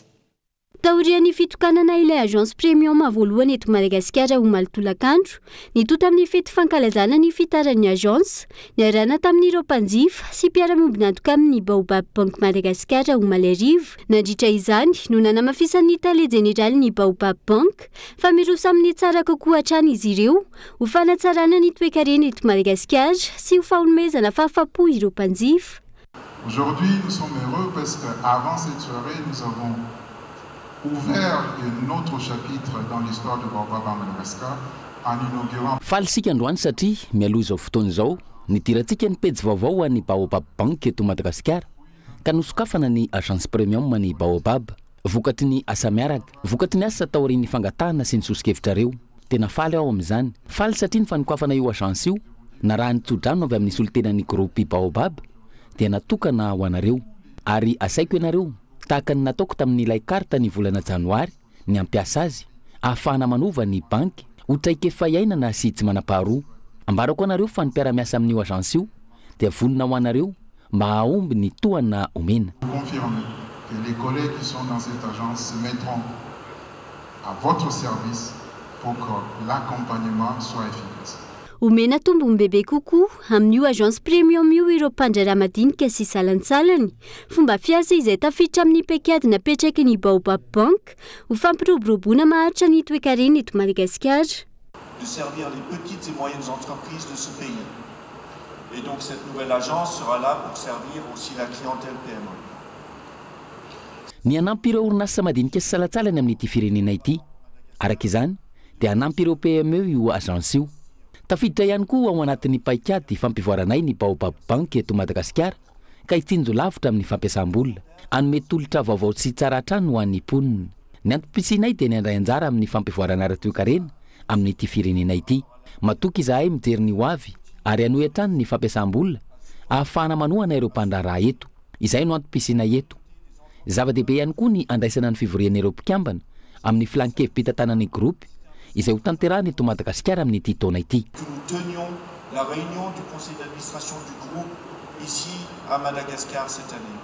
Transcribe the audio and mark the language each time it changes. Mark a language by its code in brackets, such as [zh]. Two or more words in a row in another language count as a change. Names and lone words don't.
[mg] Taorian'ny fitokanana ilay [fr] agence premium [mg] voalohany eto Madagasikara omaly tolakandro, nitota amin'ny fety fankalazana ny fitaran'ny agence, niarahana tamin'ireo mpanjifa sy mpiara-miombina antoka amin'ny Baobab Bank Madagasikara omaly arivo. Nandritra izany no nanamafisan'ny tale jeneraly Baobab Bank fa miroso amin'ny tsara kokoa hatrany izy ireo ho fanatsarana ny toe-karena eto Madagasikara sy ho fanomezana fahafapo ireo mpanjifa. [fr] Aujourd'hui, nous sommes heureux parce qu'avant cette soirée, nous avons ouvert un autre chapitre dans l'histoire de Baobab à Madagascar en inaugurant. [mg] Falsika androany satria mialoha izao fotoana izao nidirantsika ny pejy vaovao an'ny Baobab Bank eto Madagasikara ka nosokafana ny agence premium ny Baobab vokatry ny asa miaraka vokatry ny asa taorian'ny fangatahana sy ny sosokevitra tena faly ao amin'izany faly satria ny fanokafana io agence io na raha nitsodrano avy amin'ny solitenan'ny groupe Baobab dia natokana ho anareo ary asaiko ianareo tahaka ny nataoko tamin'ilay karta ny volana janoary ny ampiasa azy ahafahana manova ny banky ho traika efa iainana sy tsy manam-paharoa. Ambarako anareo fa ny mpiara-miasa amin'io agence io dia vonona ho anareo mba hahomby ny tohana omena. [fr] Confirme que les collègues qui sont dans cette agence se mettront à votre service pour que l'accompagnement soit efficace. [mg] Omena tombony bebe kokoa amin'io [fr] agence premium [mg] io ireo mpandraharaha madinika sy salantsalany. Fomba fiasa izay tafiditra amin'ny paikady napetraky ny Baobab Bank ho fampiroboroboana maharitra ny toe-karena eto Madagasikara. [fr] De servir les petites et moyennes entreprises de ce pays. Et donc cette nouvelle agence sera là pour servir aussi la clientèle PME. [mg] Ny anampy ireo orinasa madinika sy salantsalany amin'ity firenena ity. Araka izany dia anampy ireo PME io agence io. Tafiditra ihany koa ao anatin'ny paikady fampivoaranay ny Baobab Bank eto Madagasikara ka hitsinjo lavitra amin'ny fampiasam-bola anome tolotra vaovao sy tsara hatrany ho an'ny mponina. Ny antom-pisianay dia ny andray anjara amin'ny fampivoarana ara-toe-karena amin'ity firenena ity. Matoky izahay mijery ny ho avy ary hanohy hatrany ny fampiasam-bola ahafahana manohana ireo mpandraharaha eto. Izay no antom-pisianay eto. Zava-dehibe ihany koa ny andraisana ny fivorian'ireo mpikambana amin'ny filankevim-pitantanan'ny groupe izay ho tanterahana eto Madagasikara amin'ity taona ity. [fr] Nous tenions la réunion du conseil d'administration du groupe ici à Madagascar cette année.